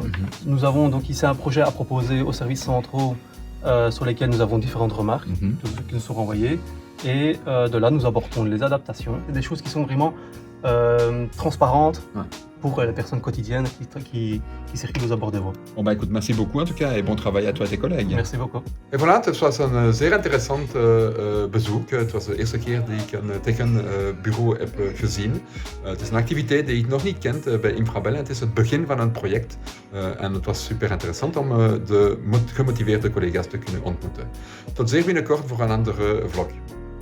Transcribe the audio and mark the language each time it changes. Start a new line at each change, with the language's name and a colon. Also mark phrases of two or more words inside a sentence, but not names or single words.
French: Nous avons donc ici un projet à proposer aux services centraux sur lesquels nous avons différentes remarques qui nous sont renvoyées. Et de là nous apportons les adaptations, des choses qui sont vraiment transparentes pour les personnes quotidiennes qui circulent aux abords des voies. Bon écoute, merci beaucoup en tout cas et bon travail à toi et tes collègues. Merci beaucoup. En voilà,
Dutch: het was een zeer interessant bezoek. Het was de eerste keer dat ik een tekenbureau heb gezien. Het is een activiteit die ik nog niet kent bij Infrabel. Het is het begin van een project en het was super interessant om de gemotiveerde collega's te kunnen ontmoeten. Tot zeer binnenkort voor een andere vlog.